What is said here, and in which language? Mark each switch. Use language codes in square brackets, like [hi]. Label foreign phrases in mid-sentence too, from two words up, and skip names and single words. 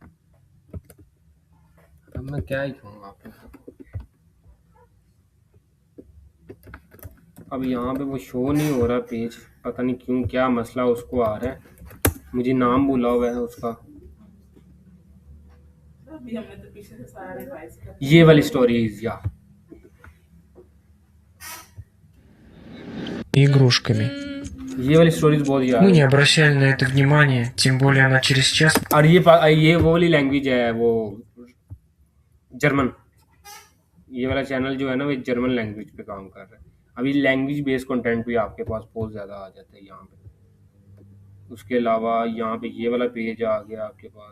[hi] अब मैं क्या ही कहूँगा आपको। अब यहाँ पे वो शो नहीं हो रहा पेज, पता नहीं क्यों, क्या मसला उसको आ रहा है, मुझे नाम भूला हुआ है उसका। अभी हमने तो पीछे से सारा रिवाइज कर ये वाली स्टोरीज या [ru] игрушками. [hi] ये वाली स्टोरीज बहुत याद [ru] Мы не [hi] है। [ru] обращали на это внимания, тем более она через час [hi] और ये वो वाली लैंग्वेज है, वो जर्मन। ये वाला चैनल जो है ना वो [en] German language [hi] पे काम कर रहा है। अभी [en] language based content [hi] भी आपके पास बहुत ज़्यादा आ जाता है यहाँ पे। उसके अलावा यहाँ पे ये वाला पेज आ गया आपके पास।